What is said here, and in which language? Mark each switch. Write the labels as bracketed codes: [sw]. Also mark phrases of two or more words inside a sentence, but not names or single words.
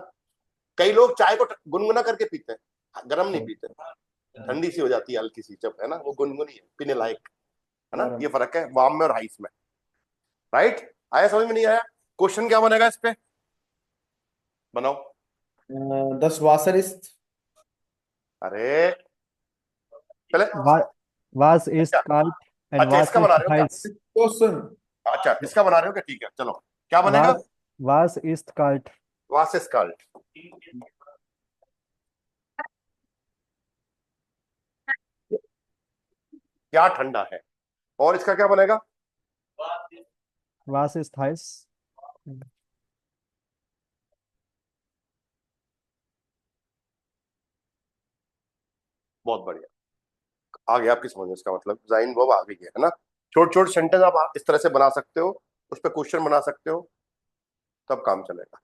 [hi] कई लोग चाय को गुनगुना करके पीते हैं, गर्म नहीं पीते, ठंडी सी हो जाती है हल्की सी जब, है ना, वो गुनगुनी है पीने लायक, है ना। ये फर्क है वार्म में और आइस में। राइट, आया समझ में, नहीं आया? क्वेश्चन क्या बनेगा इस पे, बनाओ। [de] Das Wasser ist [hi] अरे पहले, [de] Was ist [hi] अच्छा, [de] kalt and [hi] अच्छा [de] was [hi] इसका [de] ist [hi] बना रहे हो क्या? [de] heiß? Stoßen. [hi] अच्छा इसका बना रहे हो क्या, ठीक है चलो, क्या बनेगा? [de] Was ist kalt? Was ist kalt, [hi] क्या ठंडा है, और इसका क्या बनेगा? [de] Was ist heiß? [hi] बहुत बढ़िया, आ गया आपकी समझ में, इसका मतलब जाइन वर्ब आ गई है ना। छोटे छोटे सेंटेंस आप इस तरह से बना सकते हो, उस पर क्वेश्चन बना सकते हो, तब काम चलेगा।